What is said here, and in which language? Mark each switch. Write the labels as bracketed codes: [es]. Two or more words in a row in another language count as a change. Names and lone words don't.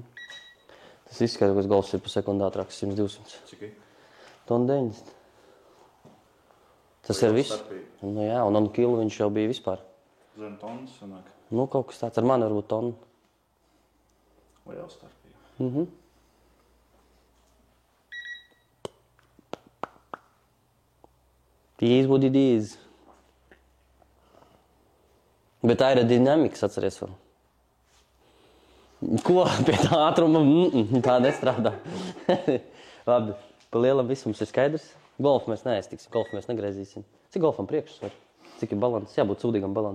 [lv] Tas izskatās, ka golfs ir pa sekundi ātrāks, 100-200. Cik ir? Tonu 90. Tas ir viss. Nu jā, un kilu viņš jau bija vispār. Zem tonnas sanāk. Nu, kaut kas tāds ar mani varbūt tonu. Liela starpība. [en] It is what it is. [lv] Bet aerodinamikas atceries vēl. Ko? Pie tā ātruma? Tā nestrādā. Labi, pa lielam visu mums ir skaidrs. Golfu mēs neaiztiksim, golfu mēs negriezīsim. Cik golfam priekšsvar? Cik ir balans? Jābūt sūdīgam balans.